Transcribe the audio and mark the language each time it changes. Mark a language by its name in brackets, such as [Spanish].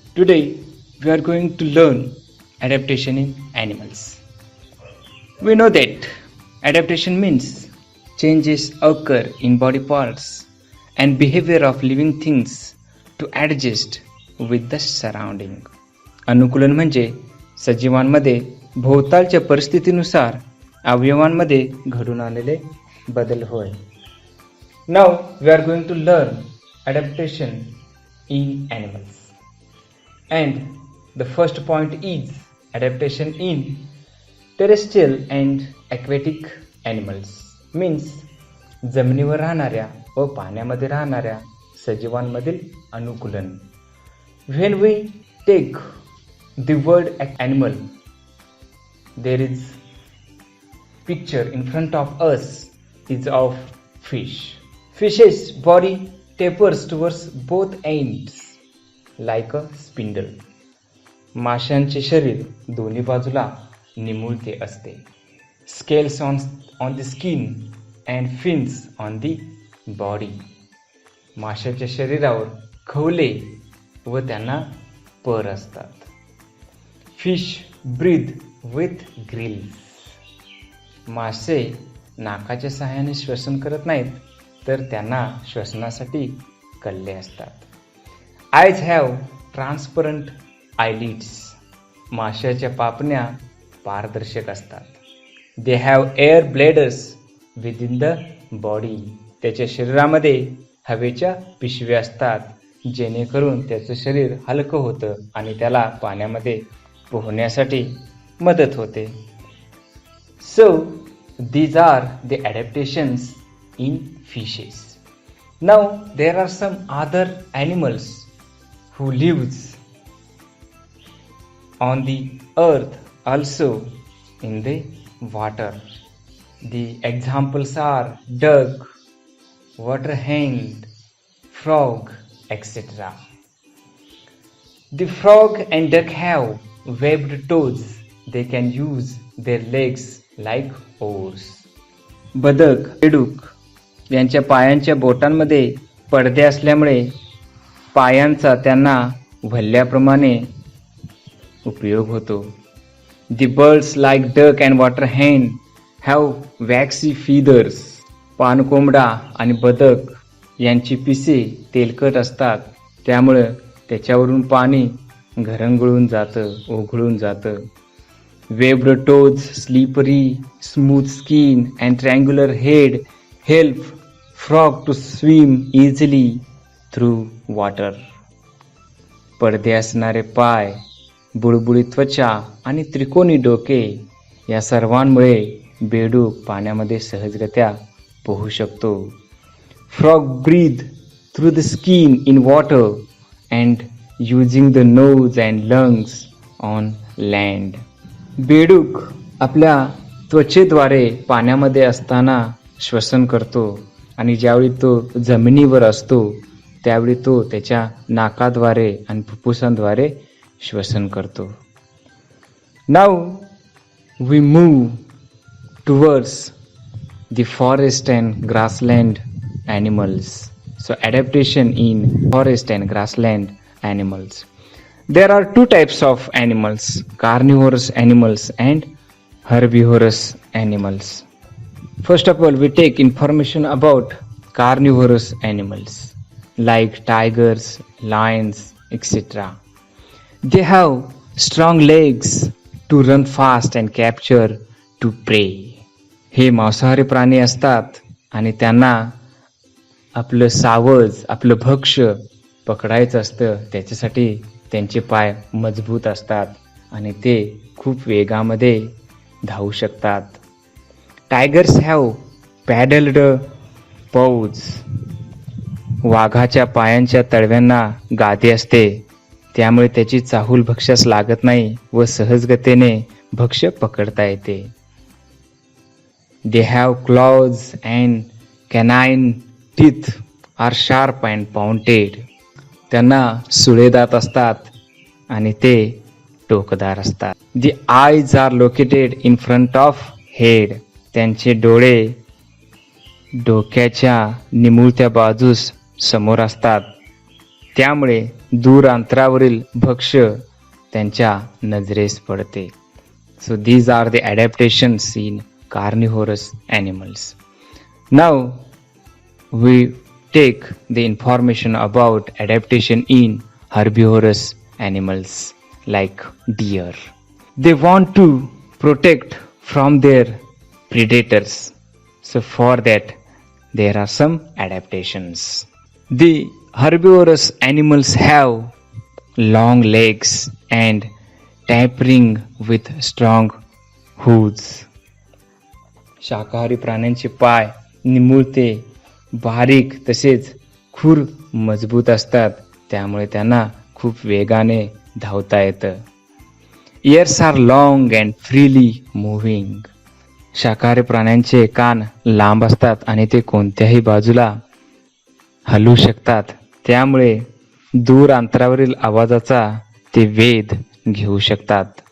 [English] Today, we are going to learn adaptation in animals. We know that adaptation means changes occur in body parts and behavior of living things to adjust with the surrounding. [Marathi] अनुकूलन म्हणजे सजीवांमध्ये भोवतालच्या परिस्थितीनुसार अवयवांमध्ये घडून आलेले बदल होय. [English] Now we are going to learn adaptation in animals. And the first point is adaptation in terrestrial and aquatic animals. [Marathi] Means जमिनीवर राहणाऱ्या व पाण्यामध्ये राहणाऱ्या सजीवांमधील अनुकूलन. [English] When we take the word animal, there is picture in front of us is of fish. Fish's body tapers towards both ends like a spindle. [Marathi] माशांचे शरीर दोन्ही बाजूला निमुळते असते. [English] Scales on the skin and fins on the body. [Marathi] माशाच्या शरीरावर खवले व त्यांना पर असतात. [English] Fish breathe with gills. [Marathi] मासे नाकाच्या सहाय्याने श्वसन करत नाहीत, तर त्यांना श्वसनासाठी कल्ले असतात. [English] Eyes have transparent eyelids. [Marathi] माशाच्या पापण्या पारदर्शक असतात. [English] They have air bladders within the body. [Marathi] त्याच्या शरीरामध्ये हवेच्या पिशव्या असतात, जेणेकरून त्याचं शरीर हलकं होतं आणि त्याला पाण्यामध्ये पोहण्यासाठी मदत होते. [English] So these are the adaptations in fishes. Now there are some other animals who lives on the earth also in the water. The examples are duck, water hen, frog, etc. The frog and duck have webbed toes. They can use their legs like oars. [Marathi] बदक, बेडूक यांच्या पायांच्या बोटांमध्ये पडदे असल्यामुळे पायांचा त्यांना वल्ल्याप्रमाणे उपयोग होतो. [English] The birds like duck and water hen have waxy feathers. [Marathi] पानकोंबडा आणि बदक यांची पिसे तेलकट असतात, त्यामुळे त्याच्यावरून पाणी घरंगळून जातं, ओघळून जातं. [English] Webbed toes, slippery, smooth skin and triangular head help frog to swim easily through water. [Marathi] पडदे असणारे पाय, बुळबुळीत त्वचा आणि त्रिकोणी डोके या सर्वांमुळे बेडूक पाण्यामध्ये सहजगत्या पोहू शकतो. [English] Frog breathe through the skin in water and using the nose and lungs on land. [Marathi] बेडूक आपल्या त्वचेद्वारे पाण्यामध्ये असताना श्वसन करतो आणि ज्यावेळी तो जमिनीवर असतो त्यावेळी तो त्याच्या नाकाद्वारे आणि फुफ्फुसांद्वारे श्वसन करतो. [English] Now we move towards the forest and grassland animals. So adaptation in forest and grassland animals. There are two types of animals, carnivorous animals and herbivorous animals. First of all, we take information about carnivorous animals like tigers, lions, etc. They have strong legs to run fast and capture to prey. [Marathi] हे मांसाहारी प्राणी असतात आणि त्यांना आपलं सावज, आपलं भक्ष्य पकडायचं असतं. त्याच्यासाठी त्यांचे पाय मजबूत असतात आणि ते खूप वेगामध्ये धावू शकतात. [English] Tigers have padded paws. [Marathi] वाघाच्या पायांच्या तळव्यांना गादी असते, त्यामुळे त्याची चाहूल भक्ष्यास लागत नाही व सहजगतेने भक्ष्य पकडता येते. [English] They have claws and canine teeth are sharp and pointed. [Marathi] त्यांना सुळे दात असतात आणि ते टोकदार असतात. [English] The eyes are located in front of head. [Marathi] त्यांचे डोळे डोक्याच्या निमुळत्या बाजूस समोर असतात, त्यामुळे दूर अंतरावरील भक्ष्य त्यांच्या नजरेस पडते. [English] So these are the adaptations in carnivorous animals. Now we take the information about adaptation in herbivorous animals like deer. They want to protect from their predators. So for that there are some adaptations. The herbivorous animals have long legs and tapering with strong hooves. [Marathi] शाकाहारी प्राण्यांचे पाय निमुळते, बारीक तसेच खूर मजबूत असतात, त्यामुळे त्यांना खूप वेगाने धावता येतं. [English] Ears are long and freely moving. [Marathi] शाकाहारी प्राण्यांचे कान लांब असतात आणि ते कोणत्याही बाजूला हलू शकतात, त्यामुळे दूर अंतरावरील आवाजाचा ते वेध घेऊ शकतात.